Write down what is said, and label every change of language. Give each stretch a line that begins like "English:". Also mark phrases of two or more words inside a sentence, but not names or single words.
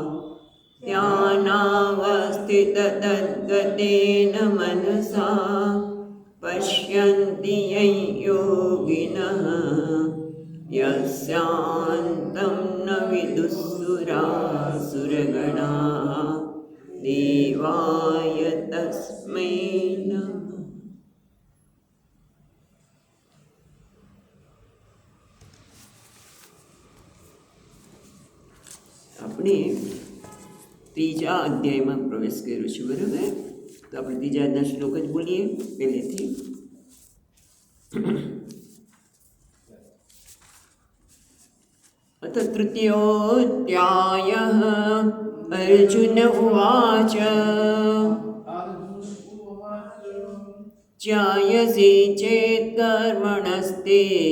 Sanskrit: ध्यानावस्थिततद्गतेन मनसा पश्यन्ति यं योगिनः यस्यान्तं न विदुःसुरासुरगणाः देवाय तस्मै नमः।
Gujarati: આપણે ત્રીજા અધ્યાયમાં પ્રવેશ કર્યો છે, બરાબર? તો આપણે ત્રીજા અધ્યાયના શ્લોક જ બોલીએ પહેલેથી.
Sanskrit: अथ तृतीयोऽध्यायः। अर्जुन उवाच ध्यायसि चेत् कर्मणस्ते